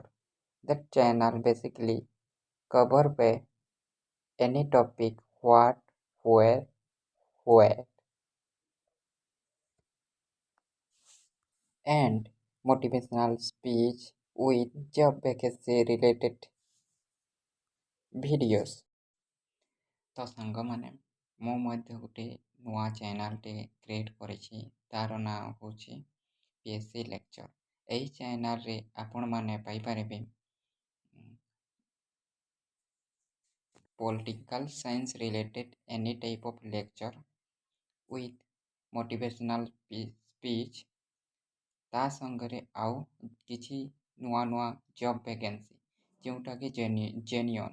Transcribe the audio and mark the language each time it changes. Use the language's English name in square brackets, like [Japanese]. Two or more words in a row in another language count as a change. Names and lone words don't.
[English] That channel basically cover by any topic what, where and motivational speech with job vacancy related videos. [Odia] ତ ସାଙ୍ଗମାନେ ମୁଁ ମଧ୍ୟ ଗୋଟେ ନୂଆ ଚ୍ୟାନେଲଟେ କ୍ରିଏଟ୍ କରିଛି ତାର ନାଁ ହେଉଛି PSC ଲେକ୍ଚର। ଏହି ଚ୍ୟାନେଲରେ ଆପଣମାନେ ପାଇପାରିବେ [English] political science related any type of lecture with motivational speech [Odia] ତା ସାଙ୍ଗରେ ଆଉ କିଛି ନୂଆ ନୂଆ [English] job vacancy [Odia] ଯେଉଁଟାକି ଜେନ୍ୟୁନ୍।